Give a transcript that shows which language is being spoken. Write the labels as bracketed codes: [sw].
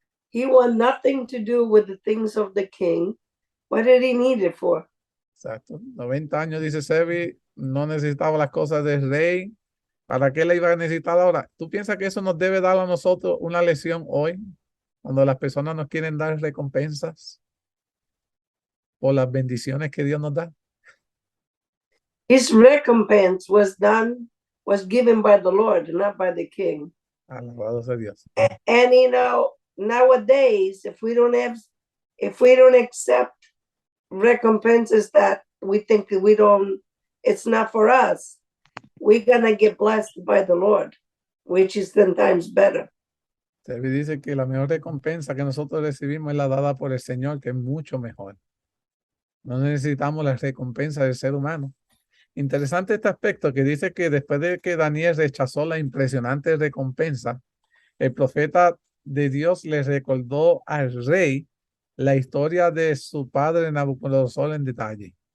[en] He wanted nothing to do with the things of the king. What did he need it for? [es] Exacto. 90 años, dice Sebi, no necesitaba las cosas del rey. ¿Para qué le iba a necesitar ahora? ¿Tú piensas que eso nos debe dar a nosotros una lección hoy? Cuando las personas nos quieren dar recompensas por las bendiciones que Dios nos da. [en] His recompense was given by the Lord, not by the king. [es] Alabado sea Dios. [en] And you know, nowadays, if we don't accept recompenses that we think that it's not for us, we're gonna get blessed by the Lord, which is 10 times better. [es] Se dice que la mejor recompensa que nosotros recibimos es la dada por el Señor, que es mucho mejor. No necesitamos la recompensa del ser humano. Interesante este aspecto que dice que después de que Daniel rechazó la impresionante recompensa, el profeta de Dios le recordó al rey la historia de su padre Nabucodonosor en detalle.